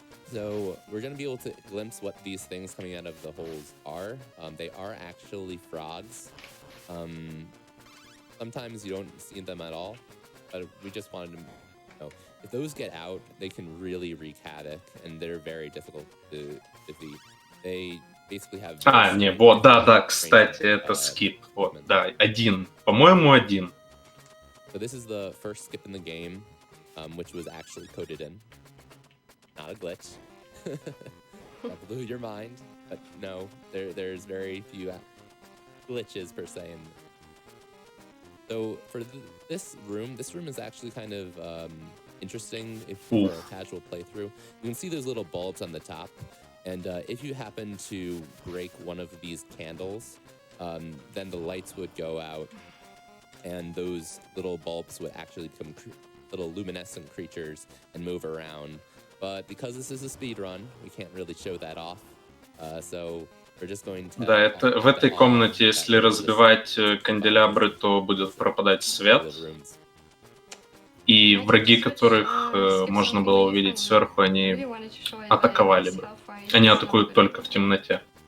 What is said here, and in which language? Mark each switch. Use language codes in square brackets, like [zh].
[en] So we're going to be able to glimpse what these things coming out of the holes are. They are actually frogs. Sometimes you don't see them at all, but we just wanted to know if those get out, they can really wreak havoc, and they're very difficult to defeat. They basically have... [ru] не, вот, да, кстати, это скип. Вот, да, один. По-моему, один. [en] So this is the first skip in the game, which was actually coded in. Not a glitch. That blew your mind, but no, there's very few glitches per se. So for this room is actually kind of interesting if for a casual playthrough. You can see those little bulbs on the top. And if you happen to break one of these candles, then the lights would go out, and those little bulbs would actually become little luminescent creatures and move around. But because this is a speed run, we can't really show that off. So we're just going to... [ru] Да, это в этой комнате, если разбивать канделябры, то будет пропадать свет. И враги, которых можно было увидеть сверху, они атаковали бы. Они атакуют только в темноте.